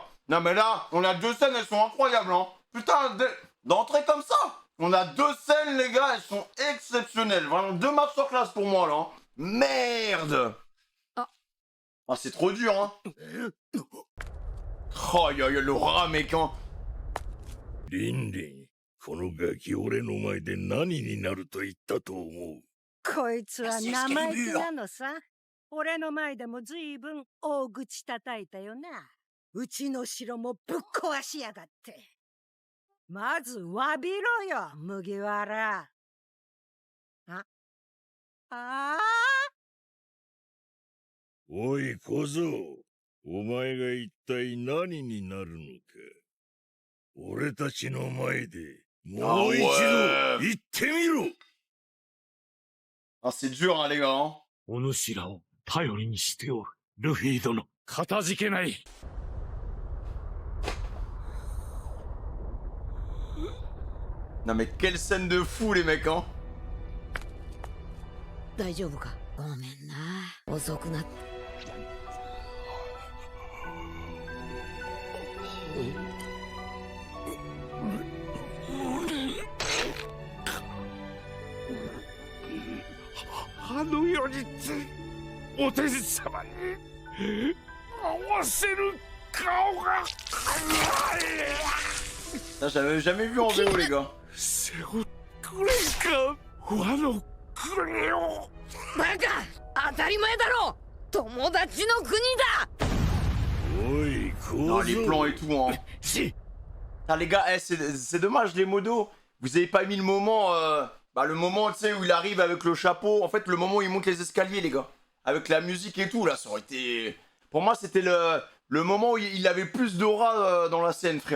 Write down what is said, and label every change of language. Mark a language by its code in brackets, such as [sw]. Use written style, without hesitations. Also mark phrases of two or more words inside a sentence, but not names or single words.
[fr] Non mais là, on a deux scènes, elles sont incroyables, hein. Putain, d'entrée comme ça. On a deux scènes, les gars, elles sont exceptionnelles. Vraiment, deux masterclass pour moi, là. Hein. Merde. Ah, c'est trop dur, hein. Oh, y'a l'aura, mec, hein. [ja] リンリン、このガキ俺の前で何になると言ったと思う。こいつは生意気なのさ。俺の前でもずいぶん大口叩いたよな。うちの城もぶっ壊しやがって。まず詫びろよ、麦わら。おい小僧、お前が一体何になるのか。俺たちの前でもう一度言ってみろ。 [fr] Ah, c'est dur, hein, les gars. Hein. [ja] お主らを頼りにしておる、ルフィ殿。かたじけない。 [fr] Non mais quelle scène de fou, les mecs, hein. [ja] 大丈夫か？ごめんな、遅くなって。あの世にお天様に合わせる顔が。 [fr] Ça, j'avais jamais vu en VO, les gars. [ja] 背負くれか、和の国を。バカ、当たり前だろ。友達の国だ。おい小僧。 [fr] Non, les plans et tout, hein. Ah, les gars, c'est dommage, les modos. Vous avez pas mis le moment, le moment, tu sais, où il arrive avec le chapeau. En fait, le moment où il monte les escaliers, les gars. Avec la musique et tout, là, ça aurait été... Pour moi, c'était le moment où il avait plus d'aura dans la scène, frère.